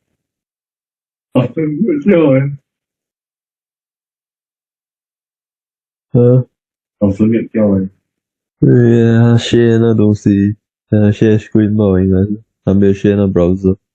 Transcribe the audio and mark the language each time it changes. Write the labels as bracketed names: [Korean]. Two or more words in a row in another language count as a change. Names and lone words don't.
[Vietnamese] Rồi. Tổng số điện rồi. [Chinese] Share 那东西， [English] share screen [Chinese] 吧，应该是还没有 share 那 browser。